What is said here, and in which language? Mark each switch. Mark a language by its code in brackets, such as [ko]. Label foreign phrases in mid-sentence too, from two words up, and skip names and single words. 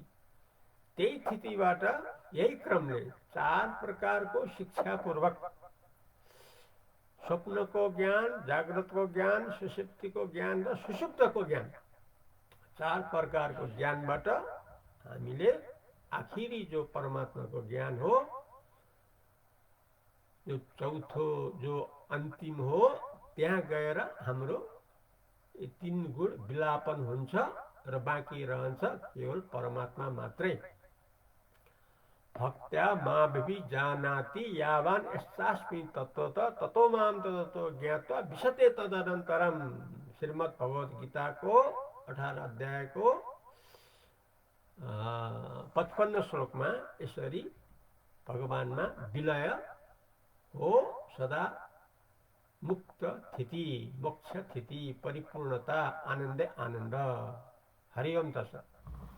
[ne] त्यही स्थितिबाट यही क्रमले 4 प्रकारको शिक्षापूर्वक स्वप्नको ज्ञान, जाग्रतको ज्ञान, सुषुप्तिको ज्ञान र सुषुप्तको ज्ञान, 4 प्रकारको ज्ञानबाट हामीले आखिरी जो परमात्माको ज्ञान हो, जो चौथो जो अन्तिम हो, त्यहाँ गएर हाम्रो 3 गुण विलापन हुन्छ र बाँकी रहन्छ केवल परमात्मा मात्रै। [sa] भक्त्या मामपि जानाति यावान् यस्यास्मि तत्त्वतः ततो मां ततो ज्ञात्वा विशते तदनन्तरम। [ne] श्रीमद् भगवत गीताको 18 अध्यायको 55 श्लोकमा यसरी भगवानमा विलय हो, सदा मुक्त स्थिति, मोक्ष स्थिति, परिपूर्णता, आनन्दे आनन्द। [sa] हरि ओम तत्सत्।